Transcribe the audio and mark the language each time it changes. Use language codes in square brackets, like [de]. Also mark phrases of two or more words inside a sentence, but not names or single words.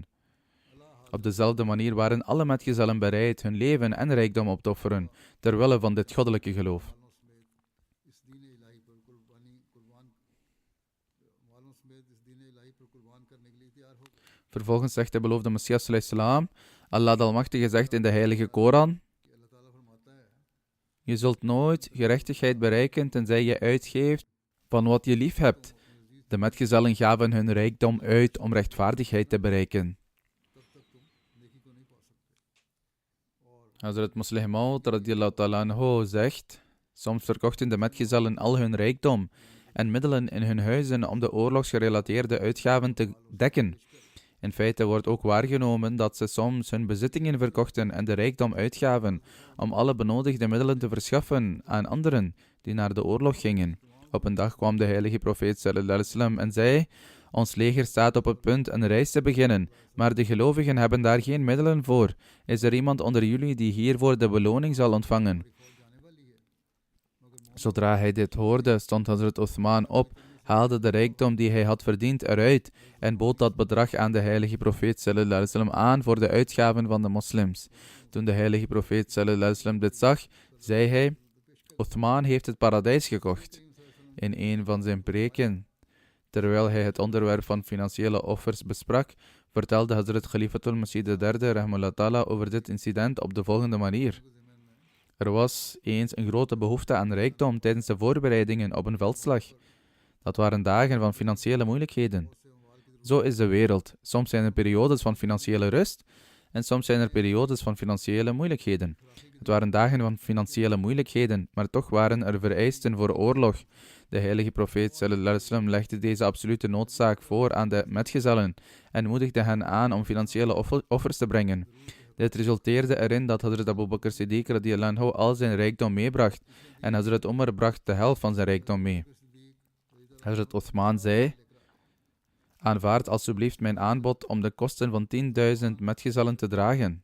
[nl] Op dezelfde manier waren alle metgezellen bereid hun leven en rijkdom op te offeren, terwille van dit goddelijke geloof. Vervolgens zegt de beloofde Messias [ar] صلى الله عليه وسلم: [nl] Allah de Almachtige zegt in de heilige Koran: je zult nooit gerechtigheid bereiken tenzij je uitgeeft van wat je lief hebt. De metgezellen gaven hun rijkdom uit om rechtvaardigheid te bereiken. Hazrat Muslih Maud [ar] رضي الله تعالى عنه [nl] zegt: soms verkochten de metgezellen al hun rijkdom en middelen in hun huizen om de oorlogsgerelateerde uitgaven te dekken. In feite wordt ook waargenomen dat ze soms hun bezittingen verkochten en de rijkdom uitgaven om alle benodigde middelen te verschaffen aan anderen die naar de oorlog gingen. Op een dag kwam de heilige profeet [ar] صلى الله عليه وسلم [nl] en zei: ons leger staat op het punt een reis te beginnen, maar de gelovigen hebben daar geen middelen voor. Is er iemand onder jullie die hiervoor de beloning zal ontvangen? Zodra hij dit hoorde, stond Hazrat Uthman op, haalde de rijkdom die hij had verdiend eruit en bood dat bedrag aan de heilige profeet [ar] صلى الله عليه وسلم [nl] aan voor de uitgaven van de moslims. Toen de heilige profeet [ar] صلى الله عليه وسلم [nl] dit zag, zei hij: Uthman heeft het paradijs gekocht. In een van zijn preken, terwijl hij het onderwerp van financiële offers besprak, vertelde Hazrat Khalifatul Masih III [ar] رحمه الله تعالى [nl] over dit incident op de volgende manier. Er was eens een grote behoefte aan rijkdom tijdens de voorbereidingen op een veldslag. Dat waren dagen van financiële moeilijkheden. Zo is de wereld. Soms zijn er periodes van financiële rust en soms zijn er periodes van financiële moeilijkheden. Het waren dagen van financiële moeilijkheden, maar toch waren er vereisten voor oorlog. De heilige profeet [ar] صلى الله عليه وسلم [nl] legde deze absolute noodzaak voor aan de metgezellen en moedigde hen aan om financiële offers te brengen. Dit resulteerde erin dat Hazrat Abu Bakr Siddiq [ar] رضي الله عنه [nl] al zijn rijkdom meebracht en Hazrat Umar bracht de helft van zijn rijkdom mee. Hazrat Uthman zei: aanvaard alsjeblieft mijn aanbod om de kosten van 10.000 metgezellen te dragen.